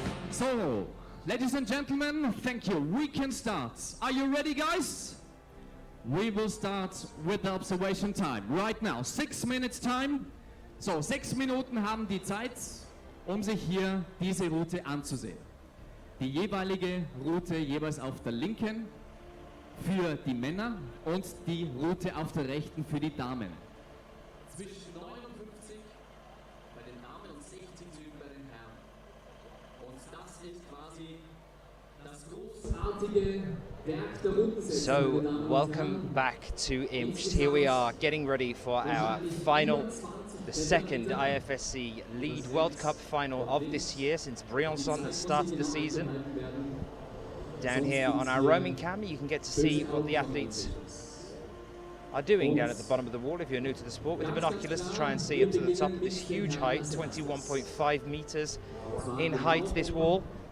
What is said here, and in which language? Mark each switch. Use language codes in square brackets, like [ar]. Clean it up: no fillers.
[en] So, ladies and gentlemen, thank you. We can start. Are you ready, guys? We will start with the observation time. Right now, 6 minutes time. [de] So, 6 Minuten haben die Zeit, um sich hier diese Route anzusehen. Die jeweilige Route jeweils auf der linken für die Männer und die Route auf der rechten für die Damen. Zwischen 59 bei den Damen und 60 bei den Herren. Und das ist quasi das großartige Werk der Rundensetzung. [en] So, welcome back to Imst. Here we are getting ready for our final, the second IFSC Lead World Cup final of this year since Briançon that started the season. Down here on our roaming camera, you can get to see what the athletes are doing down at the bottom of the wall if you're new to the sport, with the binoculars to try and see up to the top of this huge height, 21.5 meters in height, this wall.